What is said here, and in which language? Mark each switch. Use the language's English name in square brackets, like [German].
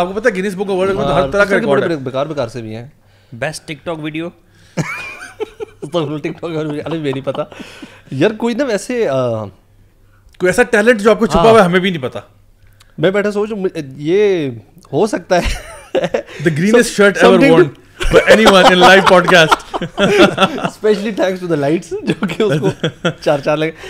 [Urdu] آپ کو پتا ہے Guinness book of world record میں ہر طرح کا ریکارڈ ہے. بیکار سے بھی ہیں. [English] best TikTok video [Urdu] ٹک ٹاک بھی نہیں پتا یار. کوئی نا ویسے کوئی ایسا ٹیلنٹ جو آپ کو چھپا ہوا ہے ہمیں بھی نہیں پتا. میں بیٹھا سوچ یہ ہو سکتا ہے [English] the greenest shirt ever worn by anyone in live podcast. Especially thanks to the lights [Urdu] جو کہ اس کو چار لگے.